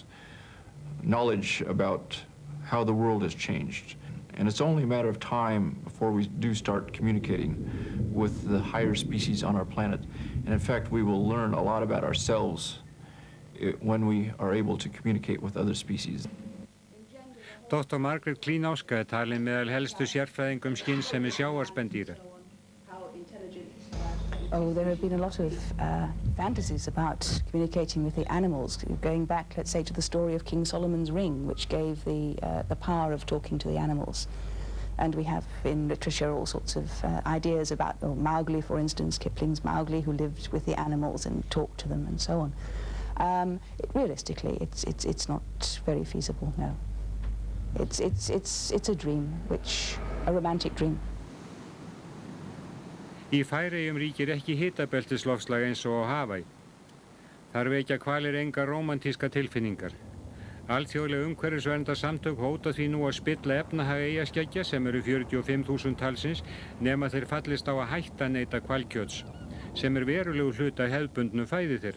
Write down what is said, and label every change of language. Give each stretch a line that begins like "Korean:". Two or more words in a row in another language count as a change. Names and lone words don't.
English: Knowledge about how the world has changed. And it's only a matter of time before we do start communicating with the higher species on our planet. And in fact, we will learn a lot about ourselves when we are able to communicate with other species.
Icelandic: Dr. Margaret Kleinowska talin meðal helstu sérfræðingum skynsemi sjávarspendýra.
English: Oh, there have been a lot of fantasies about communicating with the animals, going back, let's say, to the story of King Solomon's ring, which gave the power of talking to the animals. And we have in literature all sorts of ideas about Mowgli, for instance, Kipling's Mowgli, who lived with the animals and talked to them and so on. Realistically, it's not very feasible, no. It's a dream, a romantic dream.
Icelandic: Í Færeyjum ríkir ekki hitabeltisloftslag eins og á Hawaii. Þar vekja hvalir engar rómantíska tilfinningar. Alþjóðleg umhverfisverndarsamtök hóta því nú að spilla efnahag eyjaskeggja sem eru 45.000 talsins nema þeir fallist á að hætta neyta hvalkjöts, sem verulegu hluta hefðbundnu fæði þeirra.